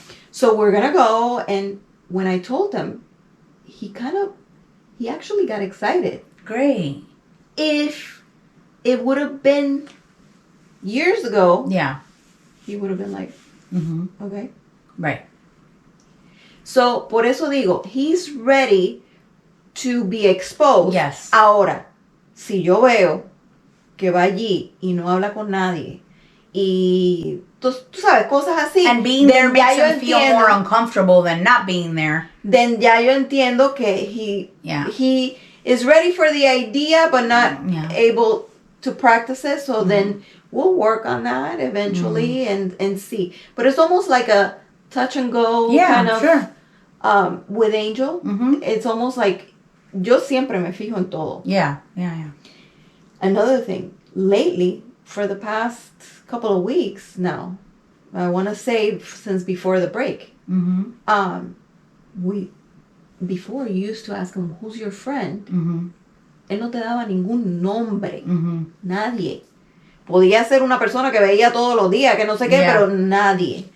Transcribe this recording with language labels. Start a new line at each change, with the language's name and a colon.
English: So we're going to go. And when I told him, he actually got excited. Great. If it would have been years ago, he would have been like, okay. Right. So,
Spanish: por eso digo,
English: he's ready to be exposed. Yes.
Spanish: Ahora, si yo veo que va allí y no habla con nadie, y tú sabes, cosas así.
English: And being there makes him feel more uncomfortable than not being there. Then
Spanish: ya yo entiendo que
English: he is ready for the idea, but not able to practice it. So then we'll work on that eventually and see. But it's almost like a touch and go kind of. Sure. With Angel, it's almost like
Spanish: yo siempre me fijo en todo.
English: Yeah. Another thing, lately, for the past couple of weeks now, I want to say since before the break, we before you used to ask him, who's your friend?
Spanish: Él no te daba ningún nombre. Nadie. Podía ser una persona que veía todos los días, que no sé qué, pero nadie.